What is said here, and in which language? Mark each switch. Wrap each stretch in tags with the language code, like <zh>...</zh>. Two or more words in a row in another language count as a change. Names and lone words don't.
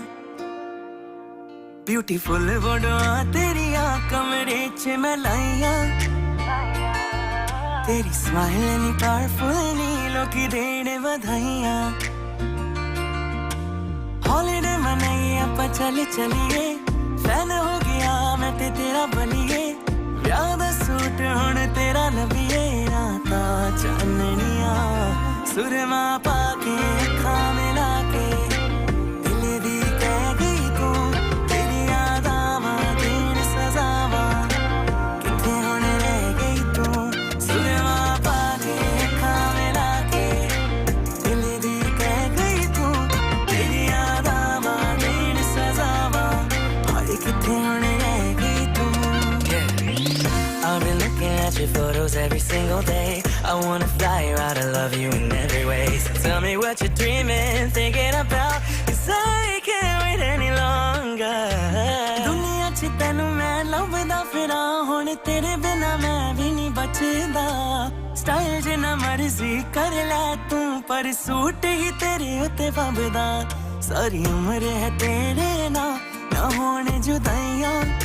<pa>ਬਿਊਟੀਫੁੱਲ ਫੋਟੋਆਂ ਤੇਰੀਆ ਕਮਰੇ ਚ ਮੈਂ ਲਾਇਆ, ਤੇਰੀ ਸਮਾਈਲ ਨੀ ਪਾਵਰਫੁੱਲ ਨੀ ਲੋਕੀ ਦੇਣੇ ਵਧਾਈਆਂ ਹੌਲੀਡੇ ਮਨਾਈਏ ਆਪਾਂ ਚੱਲ ਚੱਲੀਏ ਫੈਨ ਹੋ ਗਿਆ ਮੈਂ ਤੇ ਤੇਰਾ ਬਣੀਏ ਵਿਆਹ ਦਾ ਸੂਟ ਹੁਣ ਤੇਰਾ ਲੱਭੀਏ ਰਾਤਾਂ ਚਾਨਣੀਆਂ ਸੁਰਮਾ ਪਾ ਕੇ ਅੱਖਾਂ ਮਿਲਾ ਕੇ ਦਿਲ ਦੀ ਕਹਿ ਗਈ ਤੂੰ ਤੇਰੀ ਯਾਦਾਂ ਦੇਣ ਸਜ਼ਾਵਾਂ ਕਿੱਥੇ ਹੁਣ ਰਹਿ ਗਈ ਤੂੰ ਸੁਰਮਾ ਪਾ ਕੇ ਅੱਖਾਂ ਮਿਲਾ ਕੇ ਦਿਲ ਦੀ ਕਹਿ ਗਈ ਤੂੰ ਤੇਰੀ ਯਾਦਾਂ ਦੇਣ ਸਜ਼ਾਵਾਂ ਹਾਏ ਕਿੱਥੇ ਹੁਣ ਰਹਿ ਗਈ ਤੂੰ</pa> <en>I've been looking at your photos every single day. I wanna fly you out, I love you in every way. So tell me what you're dreaming, thinking about, 'cause I can't wait any longer.</en> <pa>ਦੁਨੀਆ ਚ ਤੈਨੂੰ ਮੈਂ ਲੱਭਦਾ ਫਿਰਾਂ ਹੁਣ ਤੇਰੇ ਬਿਨਾ ਮੈਂ ਭੀ ਨਹੀਂ ਬਚਦਾ ਸਟਾਈਲ ਜਿੰਨਾ ਮਰਜ਼ੀ ਕਰ ਲੈ ਤੂ ਪਰ ਸੂਟ ਹੀ ਤੇਰੇ ਉੱਤੇ ਫੱਬਦਾ ਸਾਰੀ ਉਮਰ ਹੈ ਤੇਰੇ ਨਾ ਹੋਣ ਜੁਦਾਈਆਂ</pa>